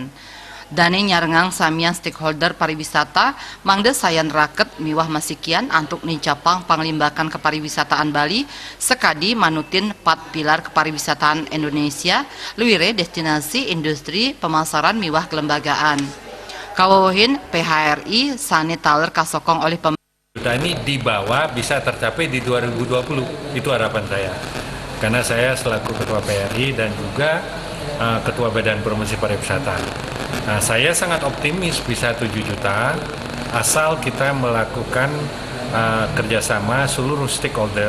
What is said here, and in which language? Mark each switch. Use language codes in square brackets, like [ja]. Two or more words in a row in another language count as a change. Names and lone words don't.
[ban] Dane nyarengang samian stakeholder pariwisata mangde sayan raket miwah masikian antuk nicapang panglimbakan kepariwisataan Bali sekadi manutin 4 [id] pilar kepariwisataan Indonesia [ban] luwire [id] destinasi industri pemasaran [ban] miwah kelembagaan. Kawawahin PHRI sane taler kasokong oleh [id] pemerintah ini di bawah bisa tercapai di 2020, itu harapan saya. Karena saya selaku Ketua PHRI dan juga Ketua Badan Promosi Pariwisata. Nah, saya sangat optimis bisa 7 juta asal kita melakukan kerjasama seluruh stakeholder.